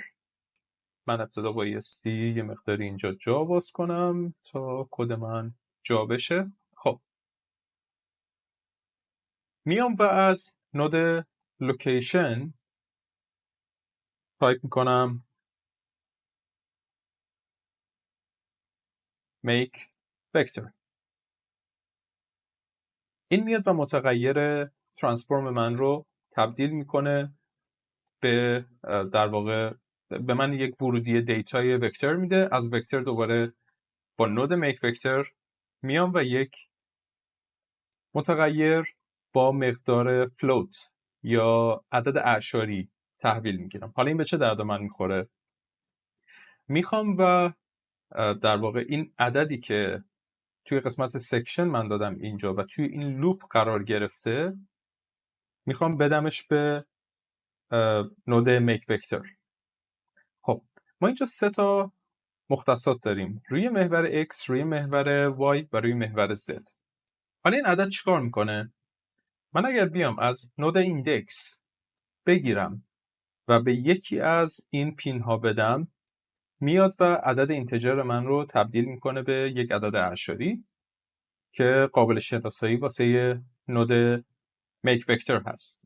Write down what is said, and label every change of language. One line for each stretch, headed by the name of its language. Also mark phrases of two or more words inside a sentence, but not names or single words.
Persian: من ابتدا بایستی یه مقداری اینجا جا باز کنم تا کد من جا بشه. خب میام و از نود لوکیشن تایپ میکنم
English: make vector.
Persian: این میاد و متغیر ترانسفورم من رو تبدیل میکنه به در واقع به من یک ورودی دیتای وکتور میده. از وکتور دوباره با نود
English: make vector
Persian: میام و یک متغیر با مقدار float یا عدد اعشاری تحویل میگیرم. حالا این به چه درد من میخوره؟ میخوام و در واقع این عددی که توی قسمت سکشن من دادم اینجا و توی این لوپ قرار گرفته میخوام بدمش به نود
English: make vector.
Persian: خب ما اینجا 3 تا مختصات داریم، روی محور x، روی محور y و روی محور z. حالا این عدد چیکار میکنه؟ من اگر بیام از نود ایندکس بگیرم و به یکی از این پین ها بدم، میاد و عدد اینتجر من رو تبدیل میکنه به یک عدد اعشاری که قابل شناسایی واسه نود میک وکتور هست.